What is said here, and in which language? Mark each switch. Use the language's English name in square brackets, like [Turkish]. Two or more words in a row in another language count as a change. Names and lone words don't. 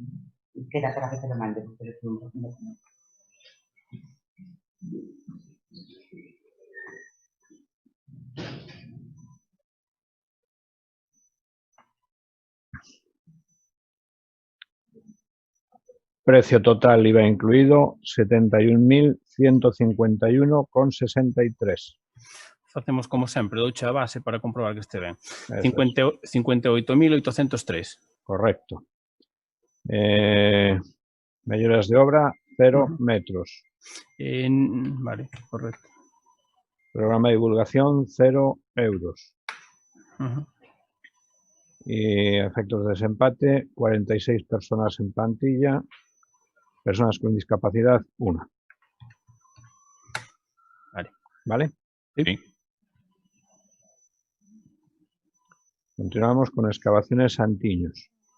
[Spanish] Queda para que te lo mande. Precio total IVA incluido 71.151,63. [Galician] Facemos como sempre, douche a base para comprobar que este ben. 58.803. Correcto. Melloras de obra, 0 metros. Vale, correcto. Programa de divulgación, 0 euros. [Spanish] Y efectos de desempate, 46 personas en plantilla, personas con discapacidad, 1. Vale. ¿Vale? Sí. Continuamos con excavaciones Santiños.